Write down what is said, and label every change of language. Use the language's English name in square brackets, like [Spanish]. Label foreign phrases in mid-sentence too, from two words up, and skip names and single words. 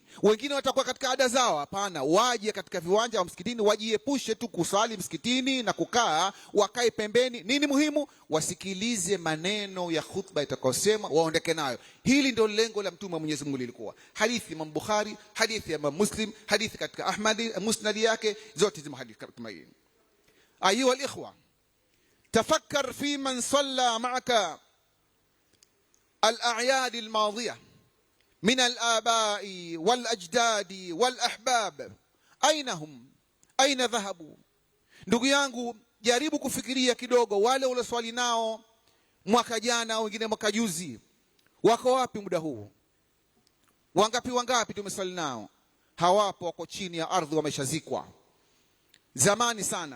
[Swahili] Wengine watakuwa katika ada zao, hapana, waje katika viwanja wa msikitini, wajiepushe tu kusali msikitini na kukaa, wakae pembeni. Nini muhimu? Wasikilize maneno ya khutba itakayosema, waondeke nayo. Hili ndio lengo la Mtume wa Mwenyezi Mungu lilikuwa. Hadithi Imam Bukhari, hadithi ya Imam Muslim, hadithi katika Ahmad musnad yake, zote zima hadithi kama hii. [Arabic] أيها الإخوة، تفكر في من صلى معك الأعياد الماضية من الآباء والأجداد والأحباب، أين هم؟ أين ذهبوا؟ [Swahili] ndugu yangu, jaribu kufikiria kidogo, wale ulioswali nao mwaka jana, wengine mwaka juzi, wako wapi muda huu? Wangapi tumeswali nao? Hawapo, wako chini ya ardhi, wameshazikwa zamani sana.